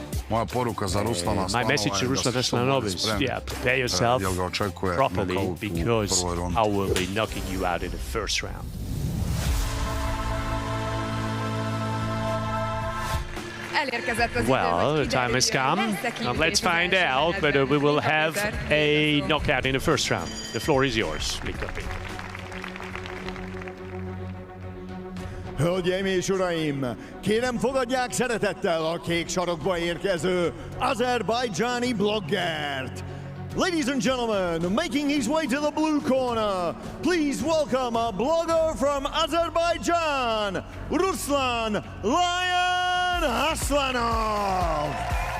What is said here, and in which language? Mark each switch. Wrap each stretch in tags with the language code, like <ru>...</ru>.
<en>My message to Ruslana is, prepare yourself properly because I will be knocking you out in the first round. Well, the time has come. Let's find out whether we will have a knockout in the first round. The floor is yours, Viktor.</en> <hu>Hölgyeim és uraim, kérem fogadják szeretettel a kék sarokba érkező azerbajdzsáni bloggert,</hu> <en>Ladies and gentlemen, making his way to the blue corner, please welcome a blogger from Azerbaijan, Ruslan Lion Aslanova.</en>